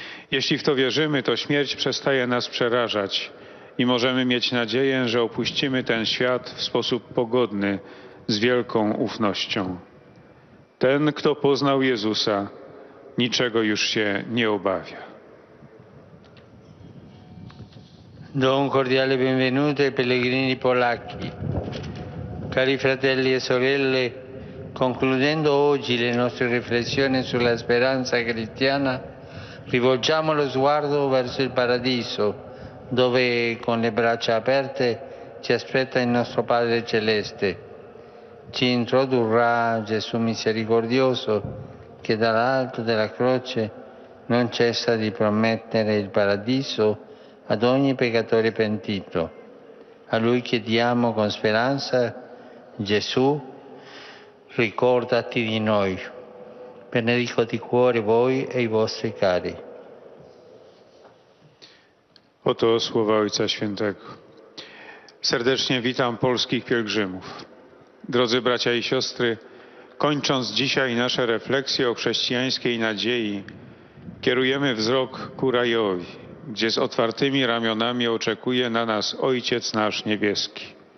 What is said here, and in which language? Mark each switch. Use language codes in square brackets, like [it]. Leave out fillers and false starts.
[pl] Jeśli w to wierzymy, to śmierć przestaje nas przerażać i możemy mieć nadzieję, że opuścimy ten świat w sposób pogodny, z wielką ufnością. Ten, kto poznał Jezusa, niczego już się nie obawia. [it] Do un cordiale benvenuto ai pellegrini polacchi. Cari fratelli e sorelle, concludendo oggi le nostre riflessioni sulla speranza cristiana, rivolgiamo lo sguardo verso il paradiso, dove con le braccia aperte ci aspetta il nostro Padre Celeste. Ci introdurrà Gesù misericordioso, che dall'alto della croce non cessa di promettere il paradiso ad ogni peccatore pentito. A Lui chiediamo con speranza: Gesù, ricordati di noi. Benedico di cuore voi e i vostri cari. [pl] Oto słowa Ojca Świętego. Serdecznie witam polskich pielgrzymów. Drodzy bracia i siostry, kończąc dzisiaj nasze refleksje o chrześcijańskiej nadziei, kierujemy wzrok ku rajowi, gdzie z otwartymi ramionami oczekuje na nas Ojciec nasz niebieski.